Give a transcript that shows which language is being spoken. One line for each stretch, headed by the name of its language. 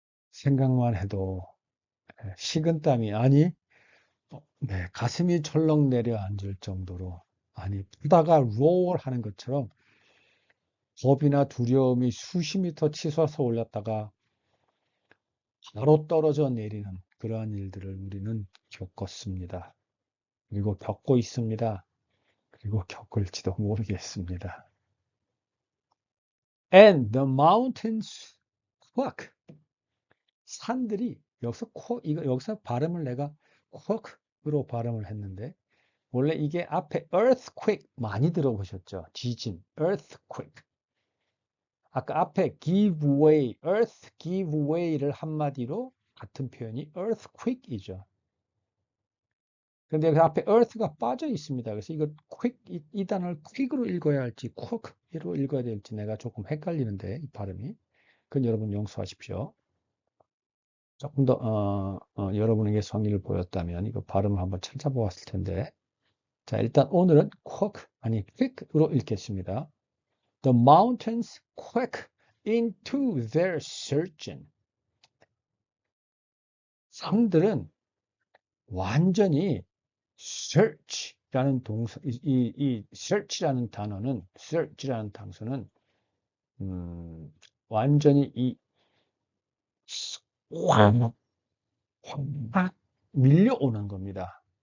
Korean: 생각만 해도 식은땀이 아니 네, 가슴이 철렁 내려앉을 정도로 아니 바다가 로얼 하는 것처럼 겁이나 두려움이 수십 미터 치솟아 올랐다가 바로 떨어져 내리는 그러한 일들을 우리는 겪었습니다. 그리고 겪고 있습니다. 그리고 겪을지도 모르겠습니다.
English: And the mountains quake.
Korean: 산들이 여기서 이거 여기서 발음을 내가 quake으로 발음을 했는데 원래 이게 앞에 earthquake 많이 들어보셨죠? 지진, earthquake. 아까 앞에 give way, earth give way를 한마디로 같은 표현이 earthquake이죠. 근데 그 앞에 earth가 빠져 있습니다. 그래서 이거 quick, 이 단어를 quick으로 읽어야 할지 quake로 읽어야 될지 내가 조금 헷갈리는데 이 발음이. 그건 여러분 용서하십시오. 조금 더 여러분에게 성의를 보였다면 이거 발음을 한번 찾아보았을 텐데 자 일단 오늘은 quake 아니 quick으로 읽겠습니다.
English: The mountains quake into their surging.
Korean: 산들은 완전히 search라는 동사, 이 search라는 단어는, search라는 단서는, 완전히 확, 확 밀려오는 겁니다.